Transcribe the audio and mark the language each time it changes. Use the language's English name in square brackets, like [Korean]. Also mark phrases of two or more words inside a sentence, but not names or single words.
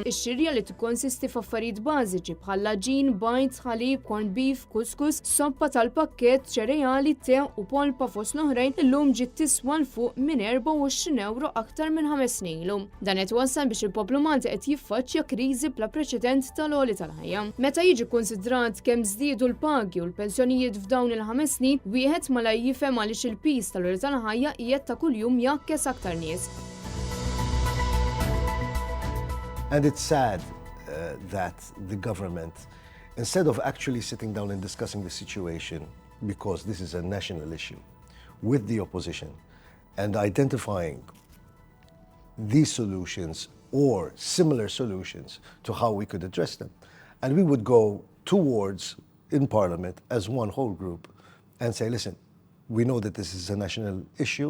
[Maltese] Ix-xirja li tikkonsisti f'affarijiet bażiċi bħal laġin, bajt, ħalib, [English] corned beef, [Maltese] kuskus, soppa tal-pakkett, ċereali, te u polpa fost l-oħrajn illum ġiet tiswa l fuq minn 24 euro aktar minn 5 snin ilu. Dan qed wassal biex il-poplu Malti qed jiffaċċja kriżi bla preċedent tal-għoli tal-ħajja. Meta jiġi konsidrat kemm żdiedu l-pagi u l-pensjonijiet f'dawn il-5 snin, wieħed ma la jifhem għaliex il-pis tal-għoli tal-ħajja qiegħed ta' kuljum jakkes aktar nies. [English] And it's sad that the government, instead of actually sitting down and discussing the situation, because this is a national issue, with the opposition, and identifying these solutions or similar solutions to how we could address them, and we would go towards, in Parliament, as one whole group, and say, listen, We know that this is a national issue.